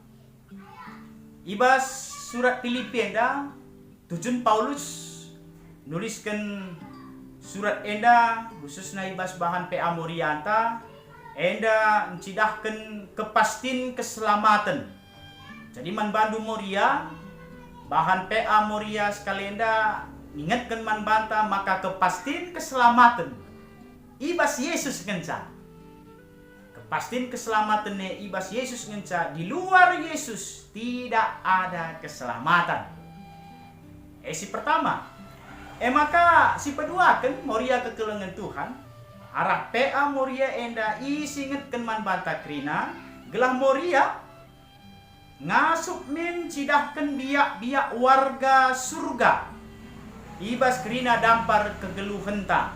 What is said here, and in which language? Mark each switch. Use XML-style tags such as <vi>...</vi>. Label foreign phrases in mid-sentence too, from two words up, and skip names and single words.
<btx>Ibas surat Filipi enda tujuan Paulus nuliskan surat enda khususnya ibas bahan PA Moria anta enda mencidahkan kepastin keselamatan. Jadi man bandu Moria bahan PA Moria sekali enda ingatkan man banta maka kepastin keselamatan ibas Yesus ngenca. Kepastin keselamatan ibas Yesus ngenca,</btx> <id>di luar Yesus tidak ada keselamatan.</id> <btx>Si pertama. Maka si kedua kan Moria kekelengan Tuhan. Arah PA Moria enda isingetkan man banta krina gelah Moria ngasup min cidahkan biak-biak warga surga. Ibas krina dampar kegeluhenta.</btx>